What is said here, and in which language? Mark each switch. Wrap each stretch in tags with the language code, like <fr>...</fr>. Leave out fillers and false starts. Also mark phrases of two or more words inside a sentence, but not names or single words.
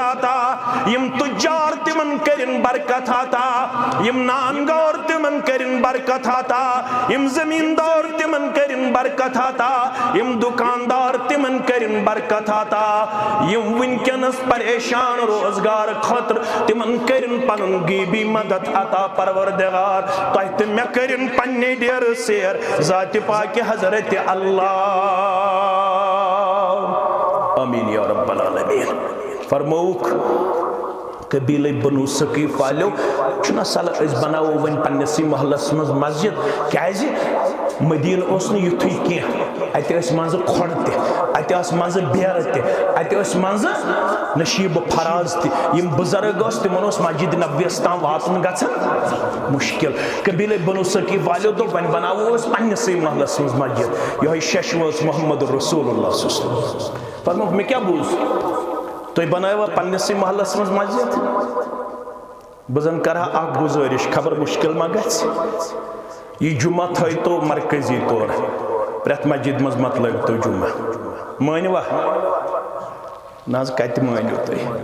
<ks>عطا یم تجار تمن کرن برکت عطا یم نانگور تمن کرن برکت عطا یم زمیندار تمن کرن برکت عطا یم دکاندار تمن کرن برکت عطا یم ونکنس پریشان روزگار خاطر تمن کرن پنن غیبی مدد عطا پروردگار تۄہہِ تہٕ مےٚ کرن پننہِ ڈیرٕ سیر ذاتِ پاکہِ حضرت اللہ</ks> <ar>آمین یا رب العالمین</ar> <ks>فرموک قبیلے بنو ثقیف والیو چھُنہ صلح أسۍ بناوو وۄنۍ پننسٕے محلس منٛز مسجد کیازِ مدیٖنہٕ اوس نہٕ یُتھُے کینٛہہ اَتہِ ٲسۍ منٛزٕ کھۄڈ تہِ اَتہِ ٲس منٛزٕ بیرٕ تہِ اَتہِ ٲسۍ منٛزٕ نشیٖبہٕ فراز تہِ یِم بُزرگ ٲسۍ تِمن اوس مسجد نبویَس تام واتُن گژھان مُشکِل قبیلے بنو ثقیف والیو دوٚپ وۄنۍ بناوو أسۍ پننسٕے محلس منٛز مسجد یِہوٚے ششوٕ ٲس محمد رسول اللہ</ks> <ar>صلی اللہ علیہ وسلم</ar> <ks>فرموک مےٚ کیٛاہ بوٗز تُہۍ بنٲیوا پننسٕے محلس منٛز مسجد بہٕ زن کرٕ ہا اکھ گُزٲرِش خبر مُشکِل ما گژھِ یہِ جُمعہ تھٲیتو مرکزی طور پرٛٮ۪تھ مسجد منٛز مۄکلٲوتو جُمعہ مٲنِوا نہ حظ کتہِ مٲنِو تُہۍ</ks>